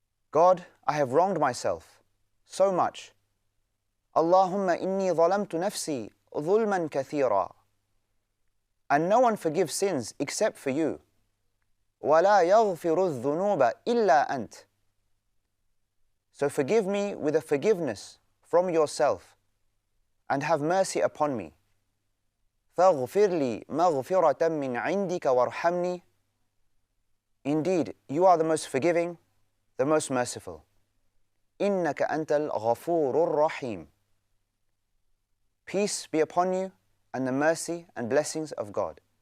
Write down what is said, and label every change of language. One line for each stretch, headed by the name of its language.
English: God, I have wronged myself so much.
Arabic: Allahumma inni zalamtu nafsi dhulman kathira.
English: And no one forgives sins except for you.
Arabic: وَلَا يَغْفِرُ الذُّنُوبَ إِلَّا أَنْتَ.
English: So forgive me with a forgiveness from yourself and have mercy upon me.
Arabic: فاغفر لي مغفرة من عندك وارحمني.
English: Indeed, you are the most forgiving, the most merciful.
Arabic: إنك أنت الغفور الرحيم.
English: Peace be upon you and the mercy and blessings of God.